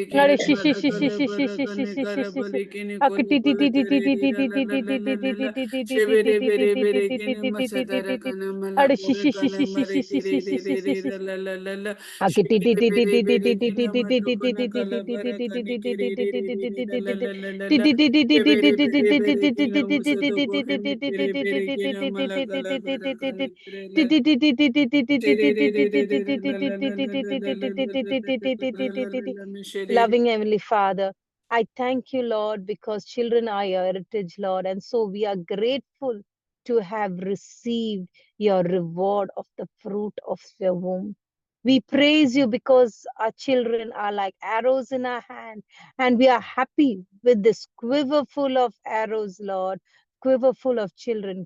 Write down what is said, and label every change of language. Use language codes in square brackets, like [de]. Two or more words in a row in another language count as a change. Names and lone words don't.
[en] kene bara kala bara kane kara bale kene kole bale kere re ra la la la la la la she bere bere bere kene masadara kana mala bara kala mare kere re re re ra la la la la she bere bere bere kene mato kana kala bara kane kere re re re re ra la la la la la Bere bere bere kina musoto kore me kere bere kina malakala bara kane kere la tere re re re re re la la la la la la la la la la la la la la mishere Loving Heavenly Father, I thank you, Lord, because children are your heritage, Lord. And so we are grateful to have received your reward of the fruit of your womb. We praise you because our children are like arrows in our hand, and we are happy with this quiver full of arrows, Lord, quiver full of children.